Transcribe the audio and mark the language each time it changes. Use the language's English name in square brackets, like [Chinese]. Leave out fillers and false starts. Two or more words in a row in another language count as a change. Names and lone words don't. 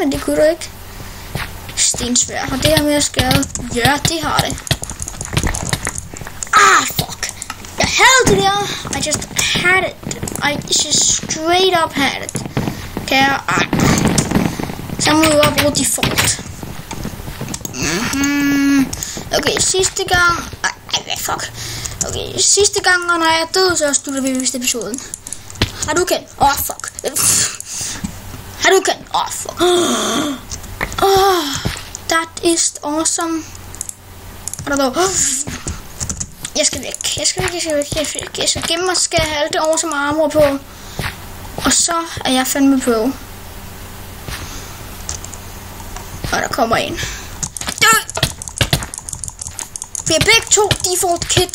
[Danish] Men det kunne du ikke. Stensværd. Har det her med at skade? Ja, det har det. Ah, fuck. Jeg havde det der. [English] I just had it. I just straight up had it. [Danish] Kan jeg... Så må jeg bruge default. Okay, sidste gang... fuck. Okay, sidste gang, når jeg er død, så slutter vi vist episoden. Har du kendt? Fuck. Har du kendt? Fuck. [English] That is awesome. [Danish] Jeg skal væk. Jeg skal gemme mig, skal have alt det awesome armor på. Og så er jeg fandme på. Og der kommer en. Vi er begge to default kit.